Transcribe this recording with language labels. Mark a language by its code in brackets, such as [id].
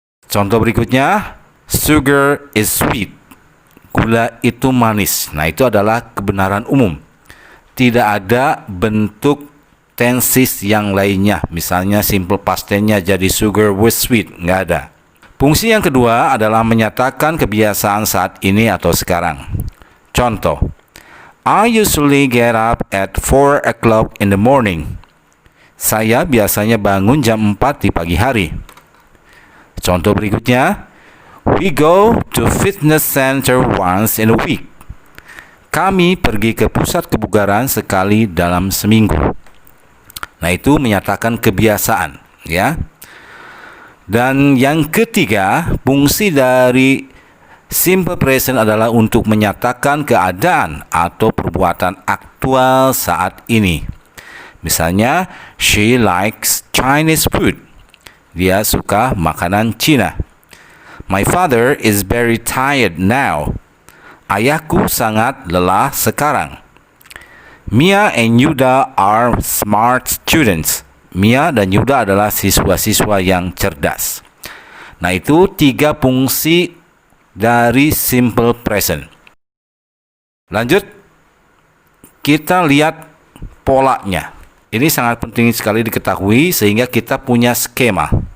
[id] Contoh berikutnya, [en] sugar is sweet. [id] Gula itu manis. Nah, itu adalah kebenaran umum. Tidak ada bentuk tenses yang lainnya. Misalnya simple past tense-nya jadi [en] sugar was sweet. [id] Nggak ada. Fungsi yang kedua adalah menyatakan kebiasaan saat ini atau sekarang. [en] Contoh, I usually get up at 4 o'clock in the morning. [id] Saya biasanya bangun jam 4 di pagi hari. Contoh berikutnya, [en] we go to fitness center once in a week. [id] Kami pergi ke pusat kebugaran sekali dalam seminggu. Nah, itu menyatakan kebiasaan, ya. Dan yang ketiga, fungsi dari simple present adalah untuk menyatakan keadaan atau perbuatan aktual saat ini. [en] Misalnya, she likes Chinese food. [id] Dia suka makanan Cina. [en] My father is very tired now. [id] Ayahku sangat lelah sekarang. [en] Mia and Yuda are smart students. [id] Mia dan Yuda adalah siswa-siswa yang cerdas. Nah, itu 3 fungsi dari simple present. Lanjut, kita lihat polanya. Ini sangat penting sekali diketahui sehingga kita punya skema.